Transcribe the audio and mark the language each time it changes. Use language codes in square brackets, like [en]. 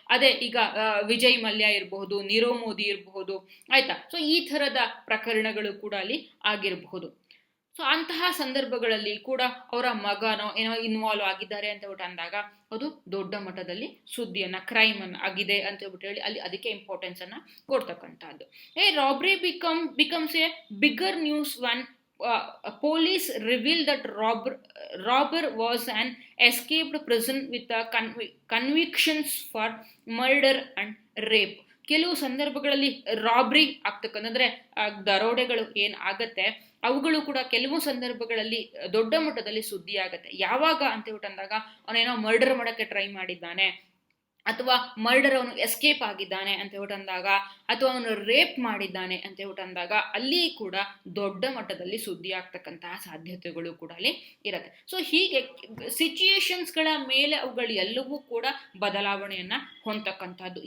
[kn] ಅದೇ ಈಗ ವಿಜಯ್ ಮಲ್ಯ ಇರಬಹುದು, ನೀರವ್ ಮೋದಿ ಇರಬಹುದು, ಆಯ್ತಾ. ಸೊ ಈ ಥರದ ಪ್ರಕರಣಗಳು ಕೂಡ ಅಲ್ಲಿ ಆಗಿರಬಹುದು. ಸೊ ಅಂತಹ ಸಂದರ್ಭಗಳಲ್ಲಿ ಕೂಡ ಅವರ ಮಗನೋ ಏನೋ ಇನ್ವಾಲ್ವ್ ಆಗಿದ್ದಾರೆ ಅಂತ ಹೇಳ್ಬಿಟ್ಟು ಅಂದಾಗ ಅದು ದೊಡ್ಡ ಮಟ್ಟದಲ್ಲಿ ಸುದ್ದಿಯನ್ನು, ಕ್ರೈಮ್ ಅನ್ನು ಆಗಿದೆ ಅಂತ ಹೇಳ್ಬಿಟ್ಟು ಹೇಳಿ ಅಲ್ಲಿ ಅದಕ್ಕೆ ಇಂಪಾರ್ಟೆನ್ಸ್ ಅನ್ನು ಕೊಡ್ತಕ್ಕಂಥದ್ದು. [en] Robbery becomes a bigger news one police revealed that robber was an escaped prison with convictions for murder and rape. [kn] ಕೆಲವು ಸಂದರ್ಭಗಳಲ್ಲಿ ರಾಬ್ರಿ ಆಗ್ತಕ್ಕಂದ್ರೆ ದರೋಡೆಗಳು ಏನ್ ಆಗತ್ತೆ ಅವುಗಳು ಕೂಡ ಕೆಲವು ಸಂದರ್ಭಗಳಲ್ಲಿ ದೊಡ್ಡ ಮಟ್ಟದಲ್ಲಿ ಸುದ್ದಿ ಆಗತ್ತೆ. ಯಾವಾಗ ಅಂತ ಹೇಳ್ಬಿಟ್ಟಂದಾಗ ಅವನೇನೋ ಮರ್ಡರ್ ಮಾಡಕ್ಕೆ ಟ್ರೈ ಮಾಡಿದ್ದಾನೆ, ಅಥವಾ ಮರ್ಡರ್ ಅವನು ಎಸ್ಕೇಪ್ ಆಗಿದ್ದಾನೆ ಅಂತ ಹೇಳ್ಬಿಟ್ಟಂದಾಗ, ಅಥವಾ ಅವನು ರೇಪ್ ಮಾಡಿದ್ದಾನೆ ಅಂತ ಹೇಳ್ಬಿಟ್ಟಂದಾಗ ಅಲ್ಲಿ ಕೂಡ ದೊಡ್ಡ ಮಟ್ಟದಲ್ಲಿ ಸುದ್ದಿ ಆಗ್ತಕ್ಕಂತಹ ಸಾಧ್ಯತೆಗಳು ಕೂಡ ಅಲ್ಲಿ ಇರುತ್ತೆ. ಸೊ ಹೀಗೆ ಸಿಚುಯೇಷನ್ಸ್ಗಳ ಮೇಲೆ ಅವುಗಳು ಎಲ್ಲವೂ ಕೂಡ ಬದಲಾವಣೆಯನ್ನ ಹೊಂದತಕ್ಕಂಥದ್ದು.